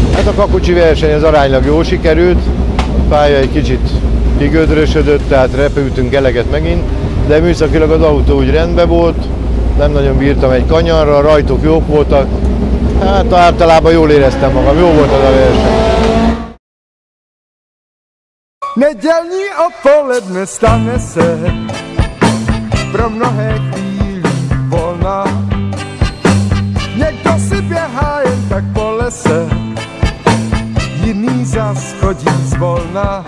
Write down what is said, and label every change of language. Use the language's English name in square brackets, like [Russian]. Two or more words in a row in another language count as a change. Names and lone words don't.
[Hungarian] a kakocsi verseny az aránylag jól sikerült, a pálya egy kicsit kigödrösödött, tehát repültünk eleget megint, de műszakilag az autó úgy rendben volt, nem nagyon bírtam egy kanyarra, a rajtok jók voltak, hát általában jól éreztem magam, jó volt az a verseny. [Czech] Nedělní odpoledne stane se pro mnohé chvíli volna. Někdo si běhá jen tak po lese, jiný zas chodí zvolna.